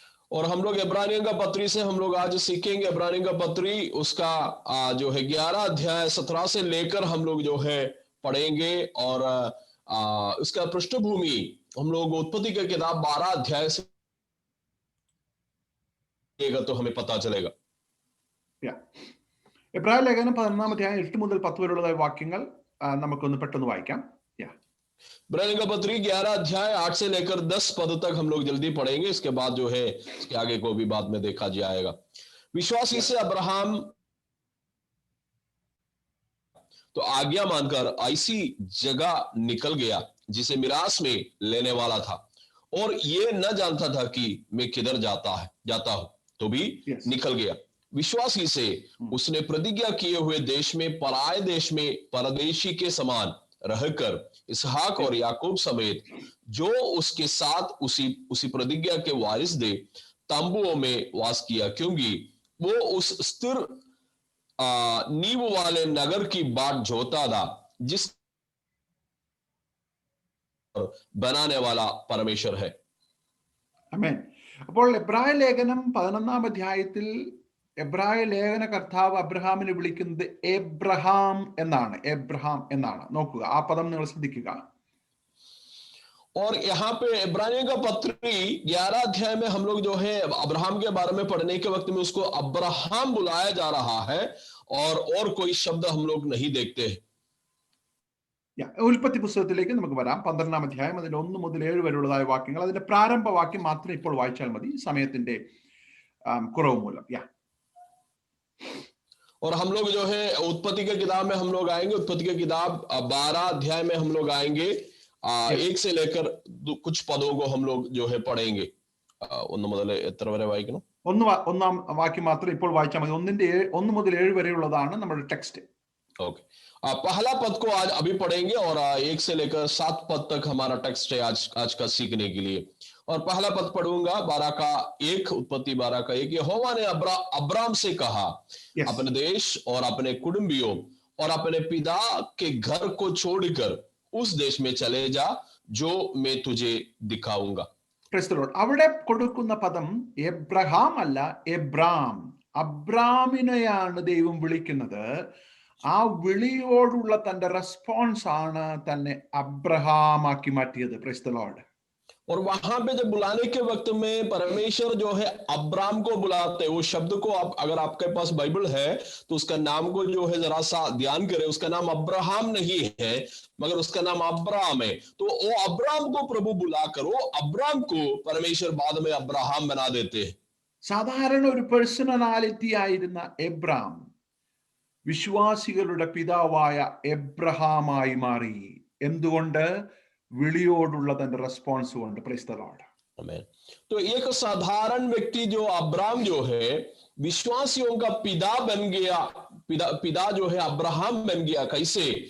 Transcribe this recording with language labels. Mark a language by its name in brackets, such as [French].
[Hindi] और हम लोग इब्रानियों का पत्री से हम लोग आज सीखेंगे. इब्रानियों का पत्री उसका जो है 11 अध्याय 17 से लेकर हम लोग जो है पढ़ेंगे. और उसका पृष्ठभूमि हम लोग उत्पत्ति की किताब 12 अध्याय से तो हमें पता चलेगा। [Malayalam] എബ്രായ ലേഖനം 11 അധ്യായം 8 മുതൽ 10 വരെയുള്ള വാക്യങ്ങൾ നമുക്കൊന്ന് പെട്ടെന്ന് വായിക്കാം. [Hindi] इब्रानियों का पत्री 11 अध्याय 8 से लेकर 10 पद तक हम लोग जल्दी पढ़ेंगे, इसके बाद जो है इसके आगे को भी बाद में देखा जाएगा। विश्वासी से अब्राहम तो आज्ञा मानकर ऐसी जगह निकल गया जिसे मिरास में लेने वाला था, और ये न जानता था कि मैं किधर जाता हूं, तो भी निकल गया। विश्वासी से उसने प्रतिज्ञा किए हुए देश में, पराये देश में परदेशी के समान रहकर इसहाक और याकूब समेत जो उसके साथ उसी प्रतिज्ञा के वारिस दे तंबुओं में वास किया, क्योंकि वो उस स्थिर नींव वाले नगर की बाट जोता था जिस बनाने वाला परमेश्वर है। [Malayalam] ആമേൻ. അപ്പോൾ എബ്രായ ലേഖനം 11 അധ്യായത്തിൽ എബ്രായ ലേഖന കർത്താവ് അബ്രഹാമിനെ വിളിക്കുന്നത് എബ്രഹാം എന്നാണ്. നോക്കുക, ആ പദം നിങ്ങൾ ശ്രദ്ധിക്കുക. [Hindi] और यहाँ पे इब्रानियों का पत्री 11 अध्याय में हम लोग जो है अब्राहम के बारे में पढ़ने के वक्त में उसको अब्राहम बुलाया जा रहा है, और कोई शब्द हम लोग नहीं देखते हैं। [Malayalam] ഉൽപ്പത്തി പുസ്തകത്തിലേക്ക് നമുക്ക് വരാം. 12 അധ്യായം അതിൽ 1 മുതൽ 7 വരെയുള്ളതായ വാക്യങ്ങൾ. അതിന്റെ പ്രാരംഭ വാക്യം മാത്രം ഇപ്പോൾ വായിച്ചാൽ മതി, സമയത്തിന്റെ കുറവ് മൂലം. [Hindi] और हम लोग जो है उत्पत्ति के किताब में हम लोग आएंगे, उत्पत्ति के किताब 12 अध्याय में हम लोग आएंगे, 1 से लेकर कुछ पदों को हम लोग जो है पढ़ेंगे. [Malayalam] 1 മുതൽ എത്ര വരെ വായിക്കണം? ഒന്നാം വാക്യം മാത്രം ഇപ്പോൾ വായിച്ചാൽ മതി. 1 മുതൽ 7 വരെയുള്ളതാണ് നമ്മുടെ ടെക്സ്റ്റ്. [Hindi] ओके, पहला पद को आज अभी पढ़ेंगे, और 1 से लेकर 7 पद तक हमारा टेक्स्ट है आज का सीखने के लिए. और पहला पद पढ़ूंगा 12 का 1, उत्पत्ति 12 का 1. यहोवा ने अब्राम से कहा, अपने देश और अपने कुटुंबियों और अपने पिता के घर को छोड़कर उस देश में चले जा जो मैं तुझे दिखाऊंगा. [Malayalam] അവിടെ കൊടുക്കുന്ന പദം എബ്രഹാം അല്ല, എബ്രാം. അബ്രാമിനെയാണ് ദൈവം വിളിക്കുന്നത്. ആ വിളിയോടുള്ള തന്റെ റെസ്പോൺസ് ആണ് തന്നെ അബ്രഹാം ആക്കി മാറ്റിയത്. [English] Praise the Lord. [Hindi] और वहां पे जब बुलाने के वक्त में परमेश्वर जो है अब्राम को बुलाते हैं, वो शब्द को आप अगर आपके पास बाइबल है तो उसका नाम को जो है जरा सा ध्यान करें, उसका नाम अब्राहम नहीं है मगर उसका नाम अब्राम है. तो वो अब्राम को प्रभु बुलाकर वो अब्राम को परमेश्वर बाद में अब्राहम बना देते हैं. [Malayalam] സാധാരണ ഒരു പേഴ്സണാലിറ്റി ആയിരുന്ന എബ്രാം വിശ്വാസികളുടെ പിതാവായ എബ്രഹാമായി മാറി. എന്തുകൊണ്ട്? വിളിയോടുള്ള തന്റെ റെസ്പോൺസ് കൊണ്ട്. [English] Praise the Lord. [Hindi] आमीन. तो एक साधारण व्यक्ति जो अब्राम जो है विश्वासियों का पिता बन गया, पिता जो है अब्राहम बन गया. कैसे?